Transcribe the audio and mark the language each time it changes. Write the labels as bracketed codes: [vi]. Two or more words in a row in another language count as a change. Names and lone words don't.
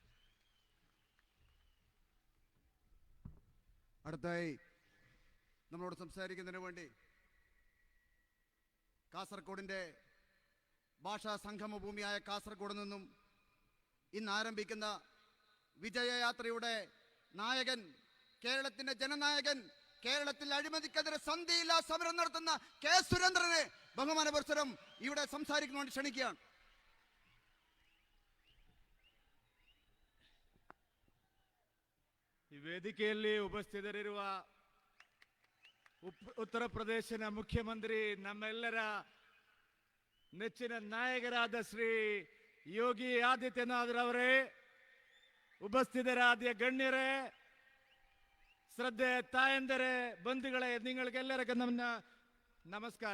[ml] അടുത്തായി നമ്മളോട് സംസാരിക്കുന്നതിന് വേണ്ടി കാസർഗോഡിൻ്റെ ഭാഷാ സംഗമ ഭൂമിയായ കാസർഗോഡ് നിന്നും ഇന്ന് ആരംഭിക്കുന്ന വിജയയാത്രയുടെ നായകൻ, കേരളത്തിന്റെ ജനനായകൻ, കേരളത്തിൽ അഴിമതിക്കെതിരെ സന്ധിയില്ലാ സമരം നടത്തുന്ന കെ സുരേന്ദ്രനെ ಬಹುಮಾನಪುರಸ್ಸರಂ ഇവിടെ സംസാരിക്കുന്നതുകൊണ്ട് ക്ഷണിക്കുകയാണ്. [kn] ಈ ವೇದಿಕೆಯಲ್ಲಿ ಉಪಸ್ಥಿತರಿರುವ ಉತ್ತರ ಪ್ರದೇಶದ ಮುಖ್ಯಮಂತ್ರಿ ನಮ್ಮೆಲ್ಲರ ನೆಚ್ಚಿನ ನಾಯಕರಾದ ಶ್ರೀ ಯೋಗಿ ಆದಿತ್ಯನಾಥ್ ರವರೇ, ಉಪಸ್ಥಿತರಾದ ಗಣ್ಯರೇ, ಶ್ರದ್ಧೆ ತಾಯಂದರೇ, ಬಂಧುಗಳೇ, ನಿಮಗೆಲ್ಲರಿಗೂ ನನ್ನ ನಮಸ್ಕಾರ.